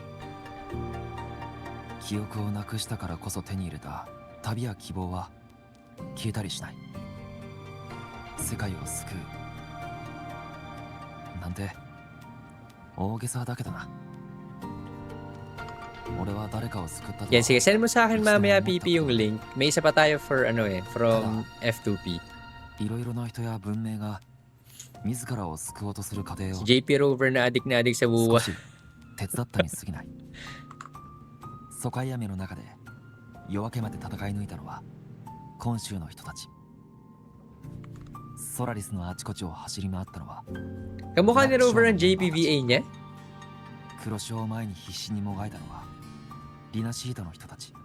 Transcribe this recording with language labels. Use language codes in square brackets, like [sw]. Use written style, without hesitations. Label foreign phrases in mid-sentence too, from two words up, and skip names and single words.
[ja] 記憶をなくしたからこそ手に入れた旅や希望は消えたりしない。世界を救うなんて大げさだけどな。俺は誰かを救ったと。 [tl] Yan, sige, send mo sa akin mamaya, PP, yung link. May isa pa tayo for, from F2P. [ja] いろいろな人や文明が自らを救おうとする過程を [tl] JP Rover na adik sa buwa. [ja] 少し手伝ったに過ぎない。疎開雨の中で夜明けまで戦い抜いたのは今週の人たち。ソラリスのあちこちを走り回ったのは [tl] Kamukha ni Rover ang JPVA niya? [ja] 黒潮を前に必死にもがいたのはリナシートの人たち。